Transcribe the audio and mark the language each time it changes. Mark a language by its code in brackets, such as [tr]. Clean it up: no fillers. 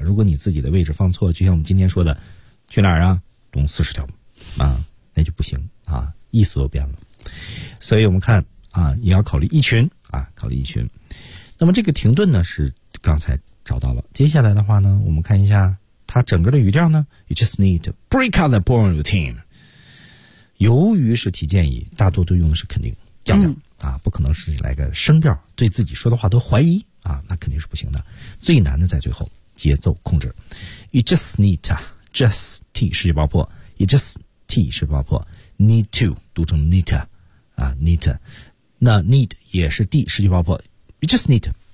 [zh] 如果你自己的位置放错了，就像我们今天说的，去哪儿啊？东四十条，啊，那就不行啊，意思都变了。所以我们看啊，也要考虑一群啊，考虑一群。那么这个停顿呢，是刚才。找到了，接下来的话呢，我们看一下它整个的语调呢。 [en] You just need to break out the boring routine. [zh] 由于是提建议，大多都用的是肯定降调、啊，不可能是来个升调，对自己说的话都怀疑啊，那肯定是不行的。最难的在最后，节奏控制。 [en] You just need to, just T [zh] 失去爆破 [en] ，You just T 失去爆破 ，need to [zh] 读成 [en] need 啊 need to, [zh] 那 [en] need [zh] 也是 [en] D 失去爆破 ，You just need to.